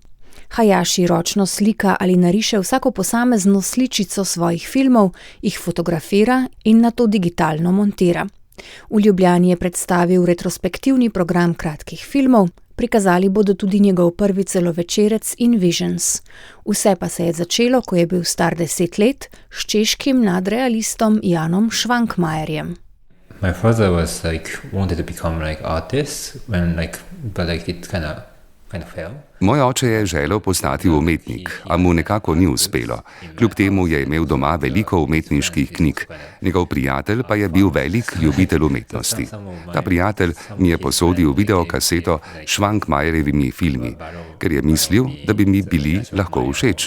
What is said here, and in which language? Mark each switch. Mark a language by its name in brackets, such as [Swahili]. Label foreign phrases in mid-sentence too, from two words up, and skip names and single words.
[Slovenian] Hayashi ročno slika ali nariše vsako posamezno sličico svojih filmov, jih fotografira in nato digitalno montira. V Ljubljani je predstavil retrospektivni program kratkih filmov, prikazali bodo tudi njegov prvi celovečerec Invisions. Vse pa se je začelo, ko je bil star 10 let, s češkim nadrealistom Janom Švankmajerjem. [English] My father was wanted to become artist but it kind of failed. [Slovenian] Moj oče je želel postati umetnik, a mu nekako ni uspelo. Kljub temu je imel doma veliko umetniških knjig. Njegov prijatelj pa je bil velik ljubitelj umetnosti. Ta prijatelj mi je posodil videokaseto s Švankmajerjevimi filmi, ker je mislil, da bi mi bili lahko všeč.